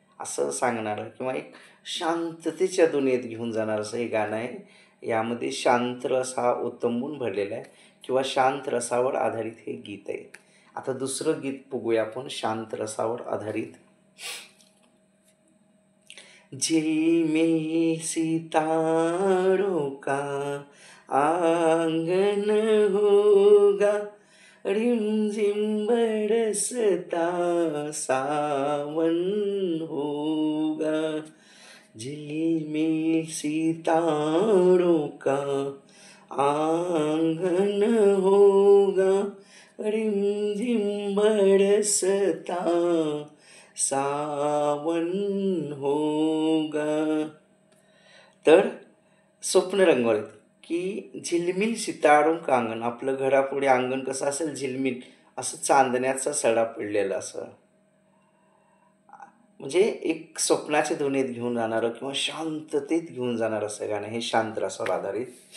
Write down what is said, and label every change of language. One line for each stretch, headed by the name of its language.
Marathi: असं सांगणारं किंवा एक शांततेच्या दुनियेत घेऊन जाणारं असं हे गाणं आहे. यामध्ये शांत रस हा ओतंबून भरलेला आहे किंवा शांत रसावर आधारित हे गीत आहे. आता दुसरं गीत बघूया आपण शांत रसावर आधारित.
Hindi: झिल में सितारों का आंगन होगा, रिमझिम बरसता सावन होगा, झिलमिल सितारों का आंगन होगा, रिमझिम बरसता सावन होगा.
Marathi: तर स्वप्न रंगवलं की
Hindi: झिलमिल सितारों का अंगण,
Marathi: आपलं घरापुढे अंगण कसं असेल झिलमिल असं चांदण्याचा सडा पडलेला असं, म्हणजे एक स्वप्नाच्या दुनियेत घेऊन जाणारं किंवा शांततेत घेऊन जाणारं असं गाणं हे शांत रसावर आधारित.